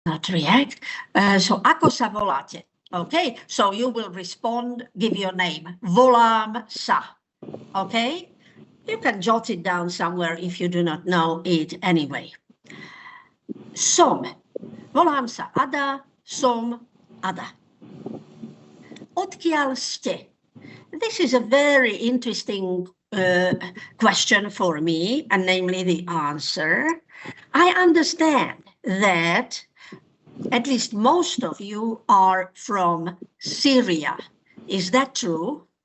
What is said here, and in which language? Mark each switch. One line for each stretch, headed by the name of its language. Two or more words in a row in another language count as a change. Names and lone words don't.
English: not react.
Slovak: So ako sa voláte?
English: Okay, so you will respond, give your name.
Slovak: Volám sa.
English: Okay, you can jot it down somewhere if you do not know it anyway.
Slovak: Som. Volám sa Ada, som Ada. Odkiaľ ste?
English: This is a very interesting question for me, and namely the answer. I understand that at least most of you are from Syria. Is that true?